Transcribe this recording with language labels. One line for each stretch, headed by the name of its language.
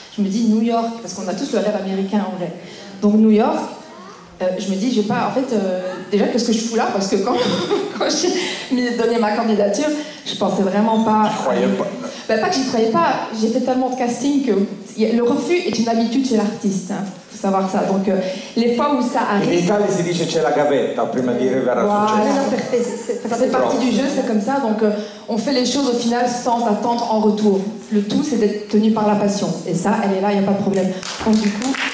French: Je me dis New York, parce qu'on a tous le rêve américain en vrai. Donc New York, je me dis, je vais pas, en fait, déjà, qu'est-ce que je fous là? Parce que quand j'ai donné ma candidature, je pensais vraiment pas. Je croyais pas. Ben, pas que j'y croyais pas, j'ai fait tellement de casting que le refus est une habitude chez l'artiste, hein. Faut savoir ça. Donc les fois où ça arrive.
Italian: In Italia si dice c'è la gavetta prima di arrivare al successo.
French: Ça fait partie du jeu, c'est comme ça. Donc on fait les choses au final sans attendre en retour. Le tout, c'est d'être tenu par la passion. Et ça, elle est là, il n'y a pas de problème. Donc du coup.